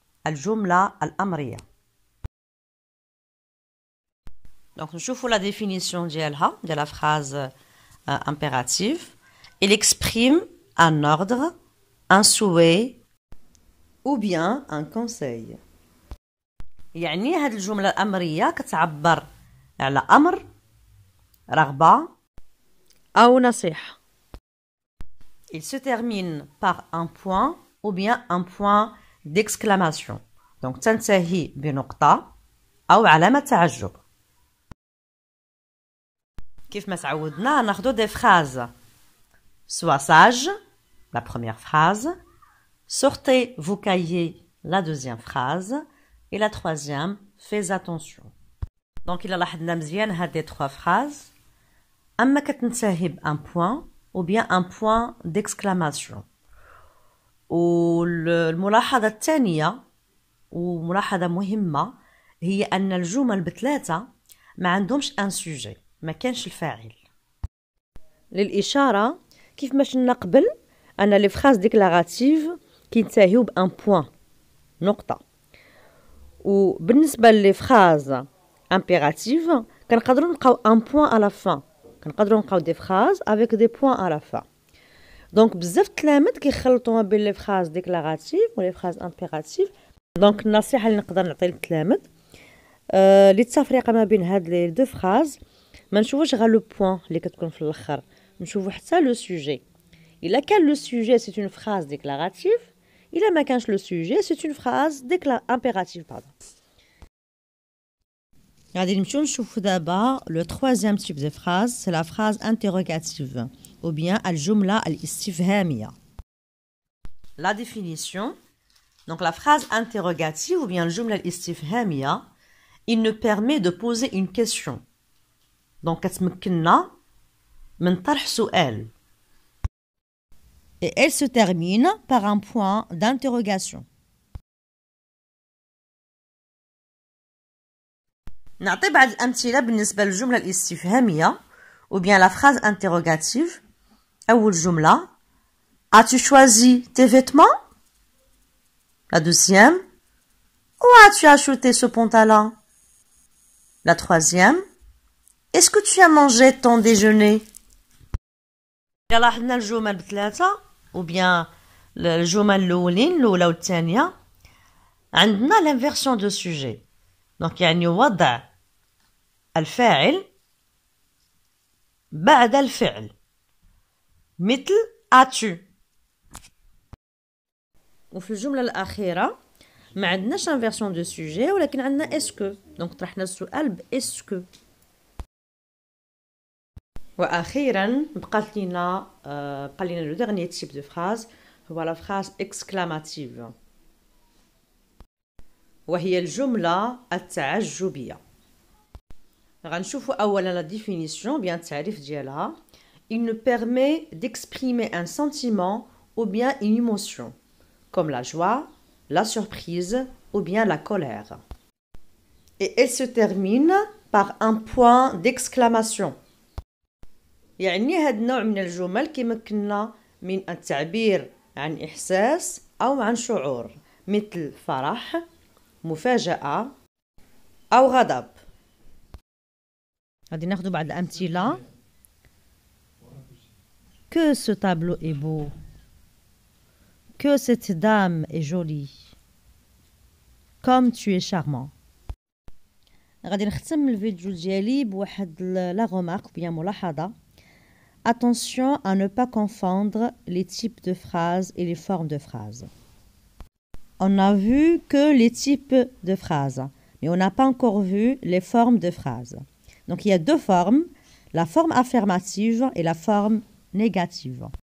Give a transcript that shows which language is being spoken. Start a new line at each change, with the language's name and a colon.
Arabic: الجملة الأمرية.
French: Donc, نشوفوا la définition ديالها, de la phrase impérative. Il exprime un ordre, un souhait ou bien un conseil.
Arabic: يعني هذه الجملة الأمرية كتعبر على أمر, رغبة أو نصيحة.
French: Il se termine par un point ou bien un point d'exclamation.
Arabic: Donc تنتهي بنقطة أو علامة تعجب. كيف ما تعودنا ناخدو des phrases.
French: Sois sage, la première phrase. Sortez vos cahiers, la deuxième phrase. Et la troisième, fais attention. Donc, il a
Arabic: لاحظنا مزيان هاد
French: les 3 phrases.
Arabic: أما كتنتهي بان
French: point ou bien un point d'exclamation.
Arabic: والملاحظة الثانية وملاحظة مهمة هي أن الجمل بثلاثة ما عندهمش
French: un sujet,
Arabic: ما كانش الفاعل. للإشارة كيف ما شفنا قبل أن لي فراز ديكلاراتيف كينتهيو بان بوين, نقطة. وبالنسبة لي فراز امبيراتيف كنقدروا نلقاو ان بوين على فان, كنقدروا نلقاو دي فراز افيك دي بوين على فان. دونك بزاف التلاميذ كيخلطوا ما بين لي فراز ديكلاراتيف ولي فراز امبيراتيف. دونك النصيحة اللي نقدر نعطي للتلاميذ للتفرقة ما بين هاد لي دو فراز ما نشوفوش غير لو بوين اللي كتكون في الاخر, نشوفوا حتى لو سوجي. إلا كان
French: لو سوجي سي اون فراز ديكلاراتيف,
Arabic: إلا ما كانش
French: لو سوجي سي اون فراز امبيراتيف.
Arabic: غادي نمشيو نشوفوا دابا
French: لو troisième type de phrase, c'est la phrase interrogative ou bien
Arabic: الجملة الاستفهامية.
French: La définition. Donc la phrase interrogative ou bien
Arabic: الجملة الاستفهامية,
French: il nous permet de poser une question.
Arabic: Donc كتمكننا من طرح سؤال.
French: Et elle se termine par un point d'interrogation.
Arabic: نعطي بعض الأمثلة بالنسبة للجملة الاستفهامية
French: ou bien la phrase interrogative.
Arabic: أول جملة,
French: as-tu choisi tes vêtements? La deuxième, où as-tu acheté ce pantalon? La troisième, est-ce que tu as mangé ton déjeuner?
Arabic: لاحظنا الجمل بثلاثة ou bien الجمل الأولى والثانية عندنا l'inversion de sujet. donc يعني وضع الفاعل بعد الفعل, مثل as-tu. وفي الجملة الأخيرة ما عندناش inversion de sujet ولكن عندنا est-ce que. donc طرحنا السؤال ب est-ce que. واخيرا بقى لنا لو dernier type de phrase, هو
French: la phrase exclamative
Arabic: وهي الجملة التعجبية. غنشوفوا أولا la définition bien التعريف ديالها.
French: Il nous permet d'exprimer un sentiment ou bien une émotion comme la joie, la surprise ou bien la colère. Et elle se termine par un point d'exclamation.
Arabic: يعني هاد النوع من الجمل كيمكننا من التعبير عن إحساس أو عن شعور مثل فرح، مفاجأة أو غضب. غادي ناخدو بعض الأمثلة.
French: Que ce tableau est beau. Que cette dame est jolie. Comme tu es charmant.
Arabic: غادي نختم الفيديو ديالي بواحد لا remarque bien ملاحظة.
French: Attention à ne pas confondre les types de phrases et les formes de phrases. On n'a vu que les types de phrases, mais on n'a pas encore vu les formes de phrases. Donc il y a deux formes, la forme affirmative et la forme négative.